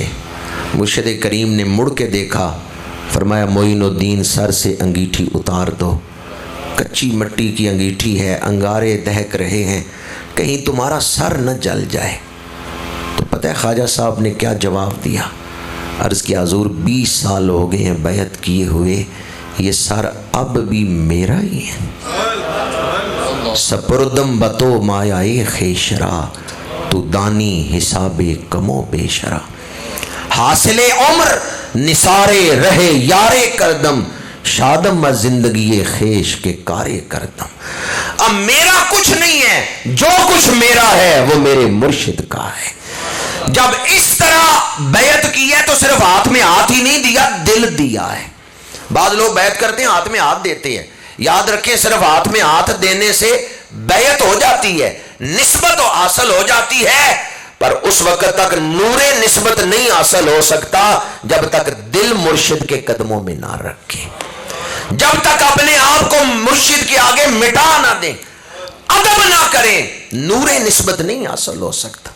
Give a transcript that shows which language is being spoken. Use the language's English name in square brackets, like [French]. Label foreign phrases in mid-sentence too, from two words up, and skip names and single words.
[Urdu] مرشد کریم نے مڑ کے دیکھا، فرمایا معین الدین سر سے انگیٹھی اتار دو، کچی مٹی کی انگیٹھی ہے، انگارے دہک رہے ہیں، کہیں تمہارا سر نہ جل جائے۔ تو پتہ ہے خواجہ صاحب نے کیا جواب دیا؟ عرض کیا حضور 20 سال ہو گئے ہیں بیعت کیے ہوئے، یہ سر اب بھی میرا ہی ہے۔ [Persian] سپردم بتو مایائے خیشرا، تو دانی حساب کمو بیشرا۔ حاصل عمر نثارے رہے یارے کردم، شادم از زندگی خیش کے کارے کردم۔ [Urdu] اب میرا کچھ نہیں ہے، جو کچھ میرا ہے وہ میرے مرشد کا ہے۔ جب اس طرح بیعت کی ہے تو صرف ہاتھ میں ہاتھ ہی نہیں دیا، دل دیا ہے۔ بعض لوگ بیعت کرتے ہیں ہاتھ میں ہاتھ دیتے ہیں، یاد رکھیں صرف ہاتھ میں ہاتھ دینے سے بیعت ہو جاتی ہے، نسبت حاصل ہو جاتی ہے، پر اس وقت تک نور نسبت نہیں حاصل ہو سکتا جب تک دل مرشد کے قدموں میں نہ رکھیں، جب تک اپنے آپ کو مرشد کے آگے مٹا نہ دیں، ادب نہ کریں، نور نسبت نہیں حاصل ہو سکتا۔